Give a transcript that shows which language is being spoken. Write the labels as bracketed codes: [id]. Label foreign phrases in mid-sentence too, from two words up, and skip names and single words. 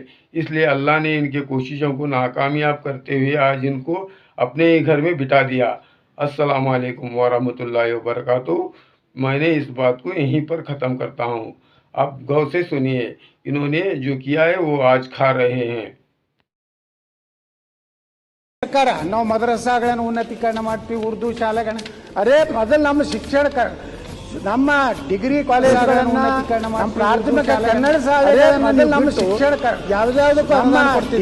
[hi] इसलिए अल्लाह ने इनके कोशिशों को नाकामयाब करते हुए आज इनको अपने ही घर में बिठा दिया। [ar] السلام عليكم ورحمة الله وبركاته. [hi] मैंने इस बात को यहीं पर ख़त्म करता हूँ। आप गौर से सुनिए, इन्होंने जो किया है वो आज खा रहे हैं। [kn] ಸರ್ಕಾರ ನಾವು ಮದ್ರಸಾಗಳನ್ನು ಉನ್ನತೀಕರಣ ಮಾಡ್ತೀವಿ, ಉರ್ದು ಶಾಲೆಗಳನ್ನ ಅರೆ ಮೊದಲು ನಮ್ಮ ಶಿಕ್ಷಣ ನಮ್ಮ ಡಿಗ್ರಿ ಕಾಲೇಜುಗಳನ್ನು ಉನ್ನತೀಕರಣ ನಮ್ಮ ಪ್ರಾಥಮಿಕ ಕನ್ನಡ ಶಾಲೆಗಳನ್ನು ಮೊದಲು ನಮ್ಮ ಶಿಕ್ಷಣ ಯಾವುದಾವುದಕ್ಕೂ ಅನುದಾನ ಕೊಡ್ತೀವಿ।